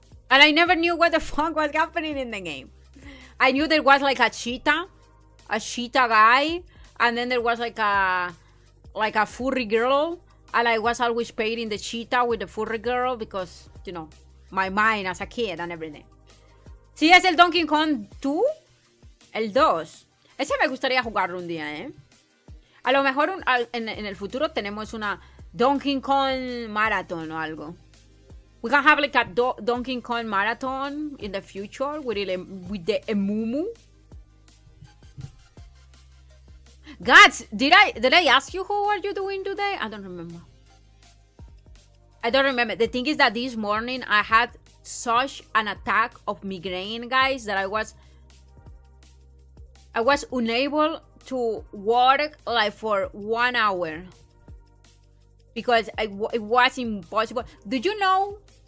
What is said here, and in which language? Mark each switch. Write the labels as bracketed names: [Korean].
[English] And I never knew what the fuck was happening in the game. I knew there was like a cheetah guy, and then there was like a furry girl, and I was always pairing the cheetah with the furry girl because, you know, my mind as a kid and everything. [Spanish] ¿Sí es el Donkey Kong 2? El 2. Ese me gustaría jugarlo un día, ¿eh? A lo mejor en el futuro tenemos una Donkey Kong Marathon o algo. [English] We can have like a Donkey Kong Marathon in the future with the Emumu. Guys, did I ask you how are you doing today? I don't remember. The thing is that this morning I had such an attack of migraine, guys, that I was unable to work like for 1 hour because it was impossible. Did you know?